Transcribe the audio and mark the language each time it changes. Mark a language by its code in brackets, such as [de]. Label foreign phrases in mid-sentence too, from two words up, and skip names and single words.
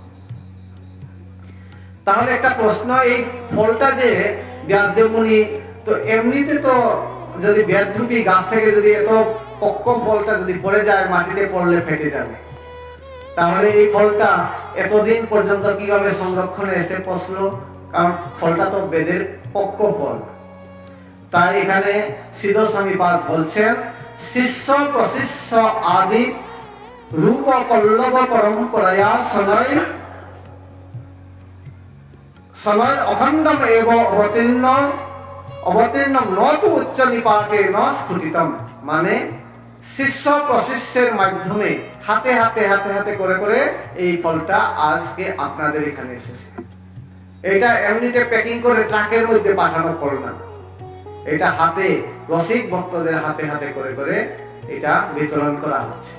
[bn] তাহলে একটা প্রশ্ন, এই ফলটা যে ব্যাসদেব মুনি, তো এমনিতে তো যদি বেদরূপী গাছ থেকে যদি এত পক্ক ফলটা যদি পড়ে যায়, মাটিতে পড়লে ফেটে যাবে, তাহলে এই ফলটা এতদিন পর্যন্ত কিভাবে সংরক্ষণে এসে পৌঁছলো? কারণ ফলটা তো বেদের পক্ক ফল। তাই এখানে সিদ্ধ স্বামীপাদ বলছেন, [sa] শিষ্য প্রশিষ্য আদি রূপ পল্লব পরম্পরায়া সনয় সনয় অখণ্ডম এব অবতীর্ণম নতু উচ্চ নিপাতে ন স্ফুটিতম। [bn] মানে শিষ্য প্রশিষ্যের মাধ্যমে হাতে হাতে হাতে হাতে করে করে এই ফলটা আজকে আপনাদের এখানে এসেছে। এটা এমনিতে প্যাকিং করে ট্রাকের মধ্যে পাঠানো ফল না, এটা হাতে রসিক ভক্তদের হাতে হাতে করে করে এটা বিতরণ করা হচ্ছে।